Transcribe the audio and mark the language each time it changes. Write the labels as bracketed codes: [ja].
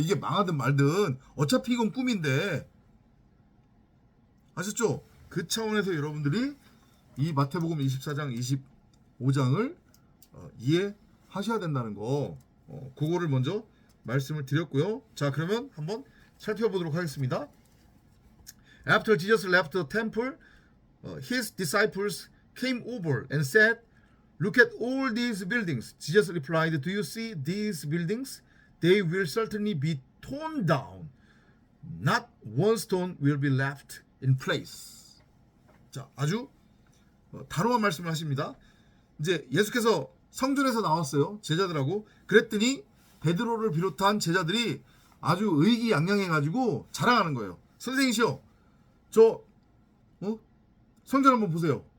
[ko] 이게 망하든 말든 어차피 이건 꿈인데. 아셨죠? 그 차원에서 여러분들이 이 마태복음 24장 25장을 이해하셔야 된다는 거, 그거를 먼저 말씀을 드렸고요. 자, 그러면 한번 살펴보도록 하겠습니다. [en] After Jesus left the temple, his disciples came over and said, "Look at all these buildings." Jesus replied, "Do you see these buildings? They will certainly be torn down. Not one stone will be left in place." [ko] 자, 아주 단호한 말씀을 하십니다. 이제 예수께서 성전에서 나왔어요. 제자들하고. 그랬더니 베드로를 비롯한 제자들이 아주 의기양양해가지고 자랑하는 거예요. 선생님이시여, 저 성전 한번 보세요.